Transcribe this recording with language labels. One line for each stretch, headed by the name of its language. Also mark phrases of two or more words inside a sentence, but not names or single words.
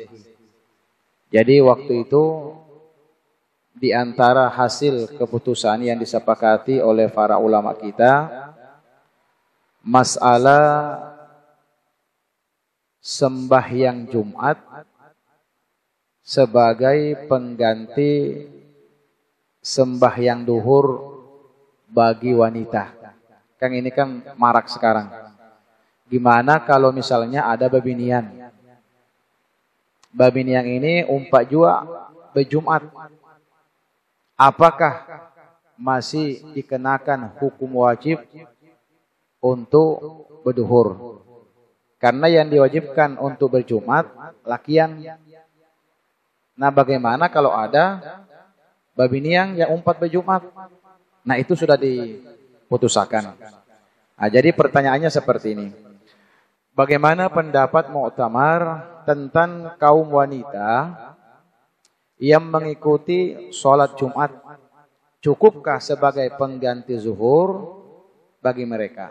Indonesian: Jadi waktu itu di antara hasil keputusan yang disepakati oleh para ulama kita, masalah sembahyang Jumat sebagai pengganti sembahyang duhur bagi wanita. Kan ini kan marak sekarang. Gimana kalau misalnya ada babinian?
Banjar: Babinian ini umpat jua berjumat.
Indonesian: Apakah masih dikenakan hukum wajib untuk berduhur? Karena yang diwajibkan untuk berjumat lakian. Nah, bagaimana kalau ada babinian yang umpat berjumat? Nah, itu sudah diputuskan. Nah, jadi pertanyaannya seperti ini. Bagaimana pendapat Muktamar tentang kaum wanita yang mengikuti sholat Jumat? Cukupkah sebagai pengganti zuhur bagi mereka?